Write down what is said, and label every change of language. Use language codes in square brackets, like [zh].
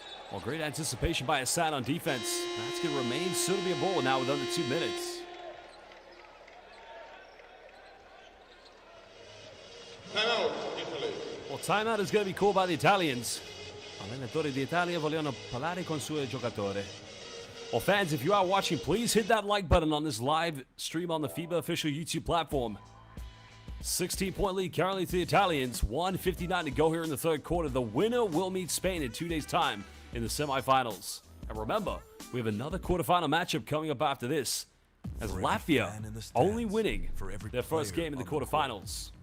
[en] Well, great anticipation by Assad on defense. That's going to remain soon to be a ball now with under 2 minutes. Timeout, Italy. Well, timeout is going to be called by the Italians. [it] Allenatori d'Italia vogliono parlare con suo giocatore. [en] Well, fans, if you are watching, please hit that like button on this live stream on the FIBA official YouTube platform. 16-point lead currently to the Italians. 1:59 to go here in the third quarter. The winner will meet Spain in 2 days' time in the semifinals. And remember, we have another quarterfinal matchup coming up after this, as Latvia only winning their first game in the quarterfinals.